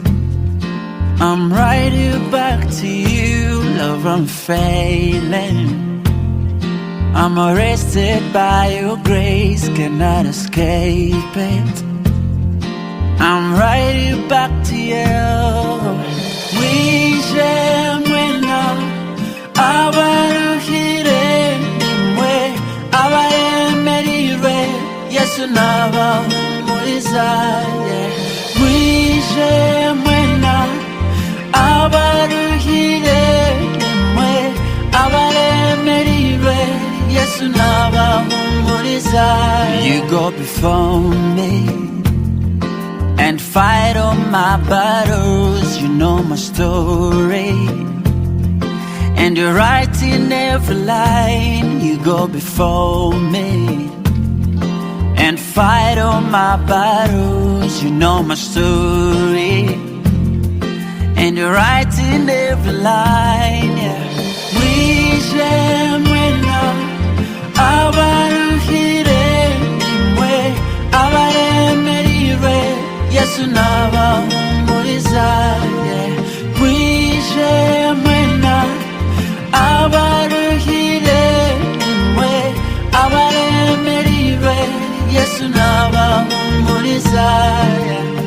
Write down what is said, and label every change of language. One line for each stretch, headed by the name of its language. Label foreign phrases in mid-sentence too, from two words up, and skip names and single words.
English: I'm right here back to you. Love, I'm failing. I'm arrested by your grace, cannot escape it. I'm right here back to you.
Kinyarwanda: Wishemwena abaruhire imwe abaremerire Yesu nabahumuriza, yeah. Wishemwena abaruhire imwe abaremerire Yesu nabahumuriza.
English: You go before me and fight all my battles. You know my story, and you're right in every line. You go before me and fight all my battles. You know my story, and you're right in every line, yeah.
Kinyarwanda: Wishemwena abaruhire imwe abaremerire Yesu nabahumuriza, yeah. Wishemwena abaruhire imwe abaremerire Yesu nabahumuriza, yeah.